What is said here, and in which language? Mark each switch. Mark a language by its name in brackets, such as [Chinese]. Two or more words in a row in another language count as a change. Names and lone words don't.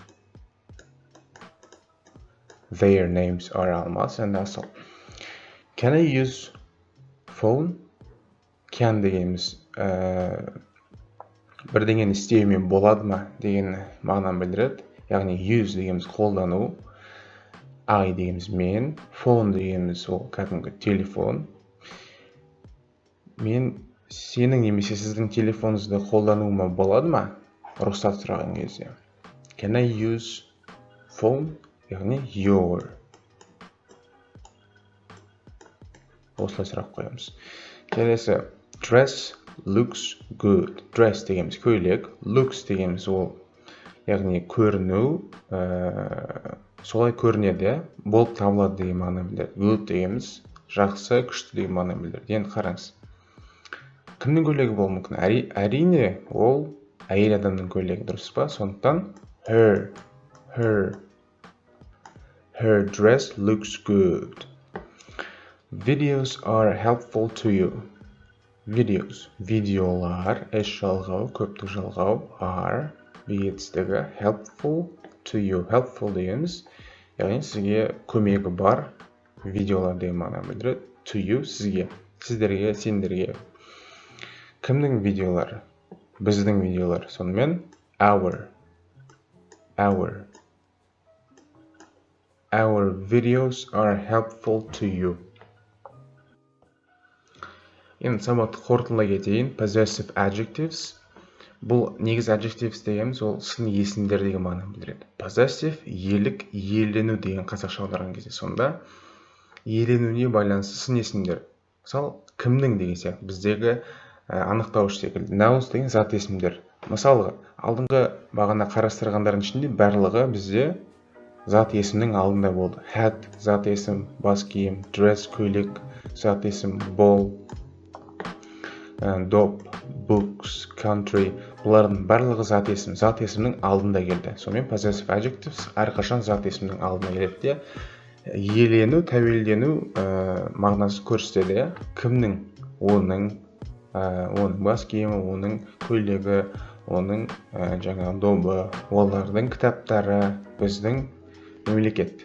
[English] Their names are Алмас and Асыл. Can I use phone? [Kazakh] Can дегеніміз бірдеңені істеумен болады ма деген мағынаны білдіреді. Яғни use дегеніміз қолдану, I дегеніміз мен, phone дегеніміз ол кәдімгі телефон. Мен сенің немесе сіздің телефоныңызды қолдануыма болады ма? Рұқсат сұраған кезде. [English] Can I use phone? [Kazakh] Яғни your. Осылай сұрақ қоямыз. Келесі, [English] dress looks good. [Kazakh] Dress дегеніміз көйлек, looks дегеніміз ол яғни көріну, солай көрінеді, болып табылады деген мағына білдіреді. Good дегеніміз жақсы, күшті деген мағына білдіреді. Енді қараңыз. Кімнің көйлегі болуы мүмкін? Әрине, ол әйел адамның көйлегі, дұрыс па? [English] Сондықтан her dress looks good. Videos are helpful to you. [Kazakh] Видеолар, эш жалғау, көптік жалғау, [English] are, бейетістігі, helpful to you. [Kazakh] Helpful дегеніміз, яғни сізге көмегі бар видеолар деген мағына білдіреді. [English] To you, [Kazakh] сізге, сіздерге, сендерге. Кімнің видеолары? Біздің видеолар. Сонымен [English] our videos are helpful to you. [Kazakh] Енді сабақты қорытындылай кетейін. [English] Possessive adjectives. [Kazakh] Бұл негіз adjectives дегеніміз ол сын есімдер деген мағынаны білдіреді. Possessive иелік, иелену деген қазақша аударған кезде сонда иеленуіне байланысты сын есімдер. Мысалы, кімнің деген сияқты біздегі анықтауыш секілді. Nouns деген зат есімдер. Мысалға, алдыңғы бағана қарастырғандардың ішінде барлығы бізде зат есімнің алдында болды. Hat зат есім, бас киім, dress көйлек, зат есім, [English] ball, dog, books, country, [Kazakh] бұлардың барлығы зат есім, зат есімнің алдында келді. Сонымен possessive adjectives әрқашан зат есімнің алдына келеді. Иелену, тәуелдену мағынасы көрсетеді. Кімнің, оның бас киімі, оның көйлегі, оның жаңағы добы, олардың кітаптары, біздің мемлекет.